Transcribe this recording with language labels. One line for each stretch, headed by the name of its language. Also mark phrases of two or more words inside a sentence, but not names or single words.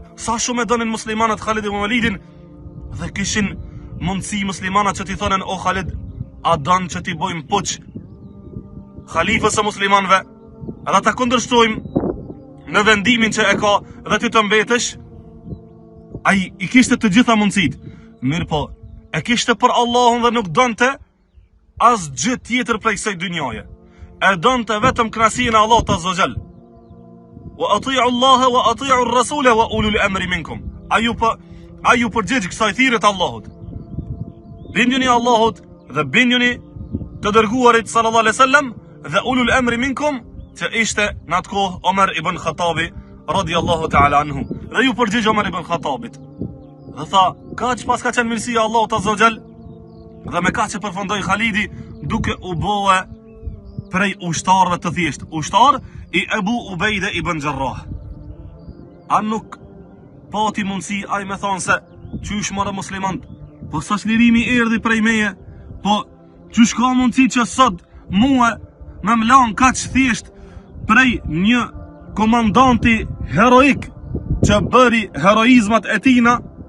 Albanian: Sa shumë e donin muslimanat Khalid ibn Walidin dhe kishin mundësi muslimanat që t'i thonin o Khalid, a don që t'i bojmë puç khalifës së muslimanëve edhe ta kundërshtojmë në vendimin që e ka dhe ti të mbetesh. Ai I kishte të gjitha mundësit. Mirë po, e kishte për Allahun dhe nuk donte as gjë tjetër prej kësaj dynjaje. E donte vetëm kënaqësinë e Allahut
Arabic: عز وجل. وأطيعوا الله وأطيعوا الرسول وأولي الأمر منكم.
Albanian: Ai u përgjigj kësaj thirrje të Allahut. Binduni Allahut dhe binduni të dërguarit
Arabic: صلى الله عليه وسلم
Albanian: dhe
Arabic: أولي الأمر منكم,
Albanian: që ishte në atë kohë Omer ibn Khattabi
Arabic: رضي الله تعالى عنه.
Albanian: Dhe ju përgjigj Omer ibn Khattabit dhe tha, kaq pas ka qenë mirësia Allahut
Arabic: عز وجل
Albanian: dhe me kaq që përfundoi Khalidi duke u bëu prej ushtarëve të thjesht, ushtar I Abu Ubaida ibn Jarrah. A nuk pati mundësi ai me thonë se qysh morë muslimant, po sa çlirimi erdhi prej meje, po qysh ka mundësi që sot mua me mlan kaq thjesht prej një komandanti heroik që bëri heroizmat e tina,